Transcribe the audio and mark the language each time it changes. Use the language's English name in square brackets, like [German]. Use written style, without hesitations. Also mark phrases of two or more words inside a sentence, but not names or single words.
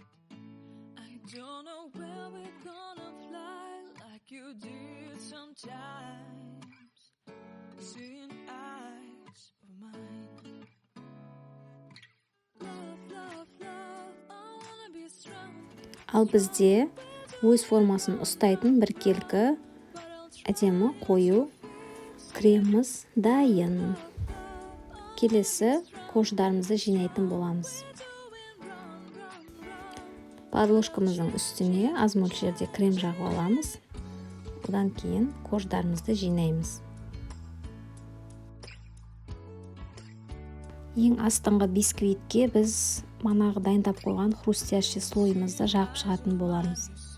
[English] I don't know where we're gonna fly like you did sometimes. Seeing eyes of mine, love, love, love, I wanna be strong. [Kazakh] Ал бізде өз формасын ұстайтын біркелкі әдемі қою креміміз дайын. Келесі қошдарымызды жинайтын боламыз. [English] Going round, round, [Kazakh] подложкамыздың үстіне аз мөлшерде крем жағып аламыз. Одан кейін корждарымызды жинаймыз. Ең астыңғы бисквитке біз манағы дайындап қойған хрустящий слойымызды жағып шығатын боламыз.